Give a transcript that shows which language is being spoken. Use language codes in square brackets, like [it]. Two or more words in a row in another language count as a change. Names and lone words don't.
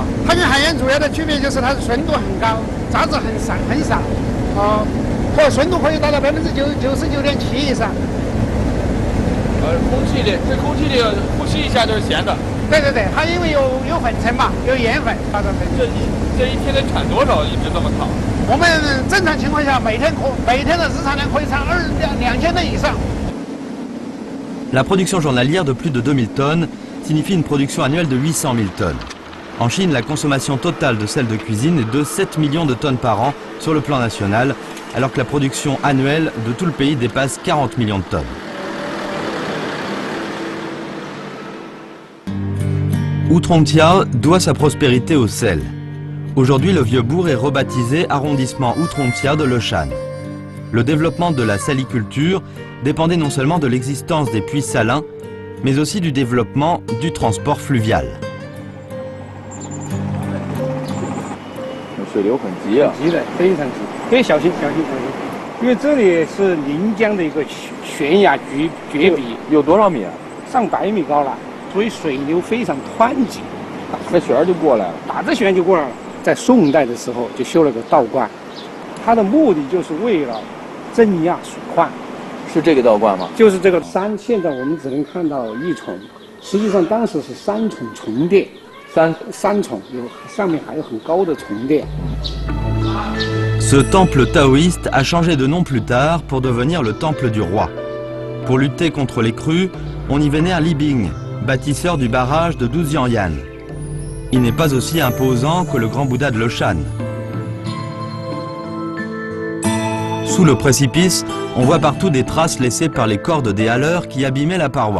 [zh] 它跟海盐主要的区别就是它的纯度很高，杂质很少，或纯度可以达到99.7%以上。空气里呼吸一下就是咸的。对，它因为有粉尘嘛，有盐粉。这一天得产多少一直这么烫？我们正常情况下每天的日常量可以产2000吨以上。 [fr] La production journalière de plus de 2000 tonnes signifie une production annuelle de 800 000 tonnes. En Chine, la consommation totale de sel de cuisine est de 7 millions de tonnes par an sur le plan national, alors que la production annuelle de tout le pays dépasse 40 millions de tonnes. Outrontia doit sa prospérité au sel. Aujourd'hui, le vieux bourg est rebaptisé arrondissement Outrontia de Leshan. Le développement de la saliculture dépendait non seulement de l'existence des puits salins, mais aussi du développement du transport fluvial. [zh] 水流很急啊，急的，非常急，得小心，因为这里是临江的一个悬崖绝壁，有多少米啊？上100米高了，所以水流非常湍急，打着旋就过来了。打着旋就过来了。在宋代的时候就修了个道观，它的目的就是为了镇压水患。是这个道观吗？就是这个山，现在我们只能看到1重，实际上当时是3重重殿。三重，上面还有很高的重殿。 [fr] Ce temple taoïste a changé de nom plus tard pour devenir le temple du roi. Pour lutter contre les crues, on y vénère Li Bing, bâtisseur du barrage de Dujiangyan. Il n'est pas aussi imposant que le grand Bouddha de Leshan. Sous le précipice, on voit partout des traces laissées par les cordes des haleurs qui abîmaient la paroi.